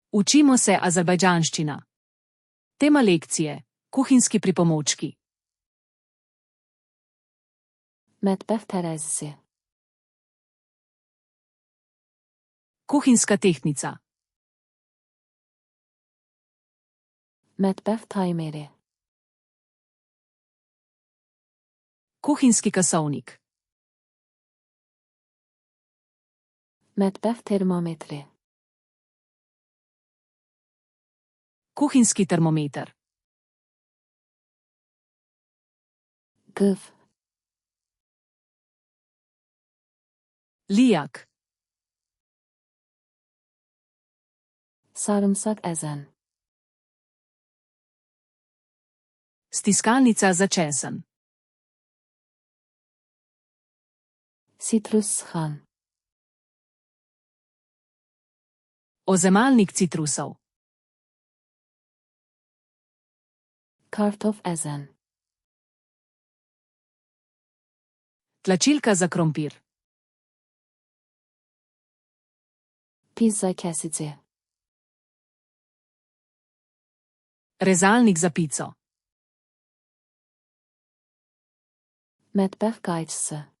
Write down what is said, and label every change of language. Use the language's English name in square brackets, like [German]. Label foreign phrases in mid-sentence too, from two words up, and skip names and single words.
[Slovenian] Učimo se azerbajdžanščina. Tema lekcije: kuhinjski pripomočki. [Azerbaijani] Mətbəx tərəzisi. [Slovenian] Kuhinjska tehtnica. [Azerbaijani] Mətbəx taymeri. [Slovenian] Kuhinjski kasovnik. [Azerbaijani] Mətbəx termometri. [Slovenian] Kuhinjski termometer. [Azerbaijani] Qıf. [Slovenian] Lijak. [Azerbaijani] Sarımsaq əzən. [Slovenian] Stiskalnica za česen. [Azerbaijani] Sitrus sıxan. [Slovenian] Ozemalnik citrusov. [Azerbaijani] Kartof əzən. [Slovenian] Tlačilka za krompir. [Azerbaijani] Pizza kəsici. [Slovenian] Rezalnik za pico. [Azerbaijani] Mətbəx qayçısı.